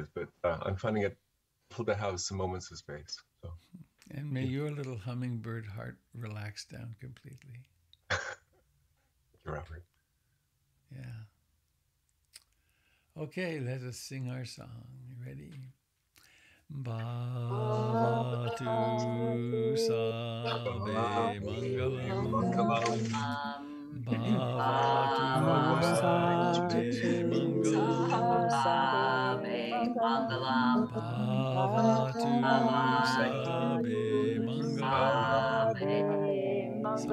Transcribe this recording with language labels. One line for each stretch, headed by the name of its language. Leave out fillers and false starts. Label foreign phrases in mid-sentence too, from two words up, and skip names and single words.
English: But I'm finding it helpful to have some moments of space. So. And may your little hummingbird heart relax down completely. Thank you, Robert. Yeah. Okay, let us sing our song. Ready?
Pali: Bhavatu sabe mangalam. Bhavatu sabe mangalam. Bhavatu sabe mangalam.